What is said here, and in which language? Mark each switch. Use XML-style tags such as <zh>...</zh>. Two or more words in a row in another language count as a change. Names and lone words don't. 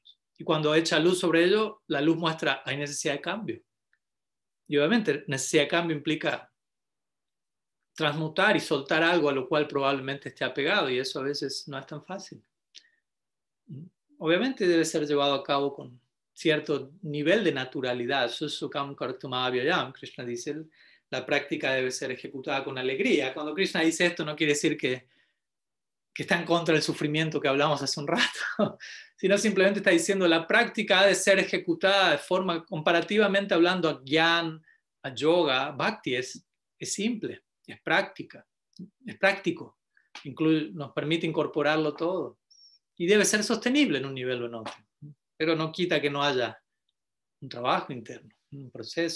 <es>Y cuando echa luz sobre ello, la luz muestra hay necesidad de cambio. Y obviamente necesidad de cambio implica transmutar y soltar algo a lo cual probablemente esté apegado, y eso a veces no es tan fácil. Obviamente debe ser llevado a cabo con cierto nivel de naturalidad.</es> <sa>सुसुखं कर्तुमभ्ययम्,</sa> <es>Krishna dice, la práctica debe ser ejecutada con alegría. Cuando Krishna dice esto no quiere decir que está en contra del sufrimiento que hablamos hace un rato, sino simplemente está diciendo la práctica ha de ser ejecutada de forma, comparativamente hablando a Gyan, a Yoga, Bhakti, es simple, es práctica, es práctico, nos permite incorporarlo todo y debe ser sostenible en un nivel o en otro, pero no quita que no haya un trabajo interno, un proceso.</es>